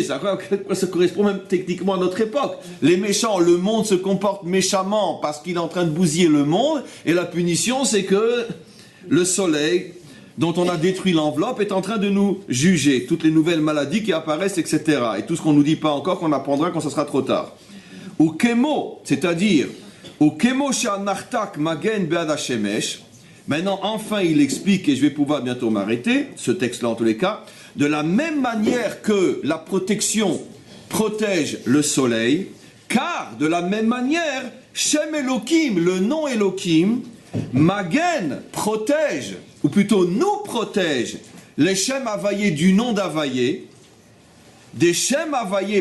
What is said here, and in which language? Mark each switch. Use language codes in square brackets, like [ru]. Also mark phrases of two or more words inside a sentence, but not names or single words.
[fr] Ça correspond même techniquement à notre époque. Les méchants, le monde se comporte méchamment parce qu'il est en train de bousiller le monde, et la punition, c'est que le soleil, dont on a détruit l'enveloppe, est en train de nous juger. Toutes les nouvelles maladies qui apparaissent, etc. Et tout ce qu'on ne nous dit pas encore, qu'on apprendra quand ce sera trop tard. [he] וכמו, [fr] c'est-à-dire, [he] וכמו שנרתק מגן בעד השמש. [fr] Maintenant, enfin, il explique, et je vais pouvoir bientôt m'arrêter, ce texte-là en tous les cas, de la même manière que la protection protège le soleil, car de la même manière, Shem Elohim, le nom Elohim, Magen protège, ou plutôt nous protège, les Shem Havayé du nom d'Havayé, des Shem Havayé,